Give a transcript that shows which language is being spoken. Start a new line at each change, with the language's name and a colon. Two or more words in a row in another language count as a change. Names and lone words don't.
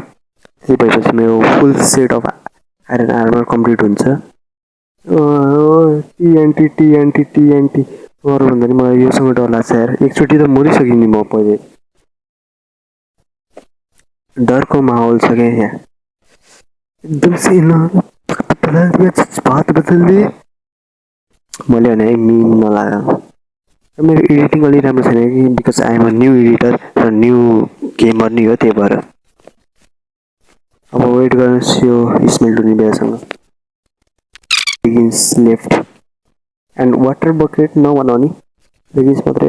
Nepali: त्यही भएपछि मेरो
English: full set of iron armor complete
Nepali: हुन्छ। टिएनटी टिएनटी टिएनटी अरू भन्दा नि मलाई योसँग डर लाग्छ यार। एकचोटि त मरिसकेँ नि म पहिले। डरको माहौल छ क्या यहाँ एकदम से।
Hindi: बदल दिया, बात बदल दिए।
Nepali: मैले भने है मिम नलाग। मेरो एडिटिङ अलि राम्रो छैन कि
English: because I'm a new editor
Nepali: र
English: new gamer
Nepali: नि हो, त्यही भएर। अब वेट गर्नुहोस् यो स्मेल टुनी बिहासँग।
English: leggings left and water bucket
Nepali: नभनौ नि, लेगिन्स मात्रै।